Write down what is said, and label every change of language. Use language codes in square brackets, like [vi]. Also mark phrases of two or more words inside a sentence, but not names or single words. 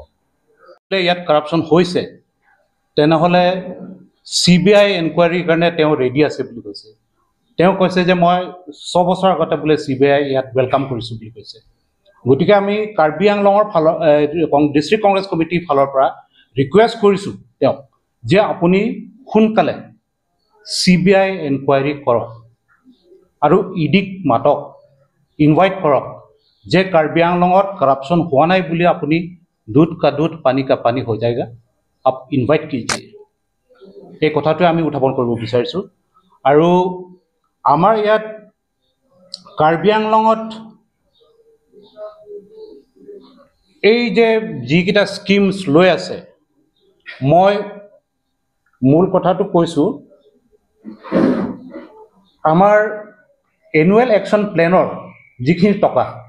[as] ইয়াত কৰাপশ্যন হৈছে তেনেহ'লে CBI এনকুৱাৰীৰ কাৰণে তেওঁ ৰেডি আছে বুলি কৈছে তেওঁ কৈছে যে মই 6 বছৰ আগতে বোলে CBI ইয়াত ৱেলকাম কৰিছোঁ বুলি কৈছে গতিকে আমি কাৰ্বি আংলঙৰ ফালৰ ডিষ্ট্ৰিক্ট কংগ্ৰেছ কমিটিৰ ফালৰ পৰা ৰিকুৱেষ্ট কৰিছোঁ তেওঁক যে আপুনি সোনকালে CBI এনকুৱাৰী কৰক আৰু ইডিক মাতক ইনভাইট কৰক যে কাৰ্বি আংলঙত কৰাপশ্যন হোৱা নাই বুলি আপুনি [hi] दूध का दूध पानी का पानी हो जाएगा आप इनवाइट कीजिए [as] এই কথাটো আমি উত্থাপন কৰিব বিচাৰিছোঁ আৰু আমাৰ ইয়াত কাৰ্বি আংলঙত এই যে যিকেইটা স্কিমছ লৈ আছে মই মূল কথাটো কৈছোঁ আমাৰ [en] annual action [as] প্লেনৰ যিখিনি টকা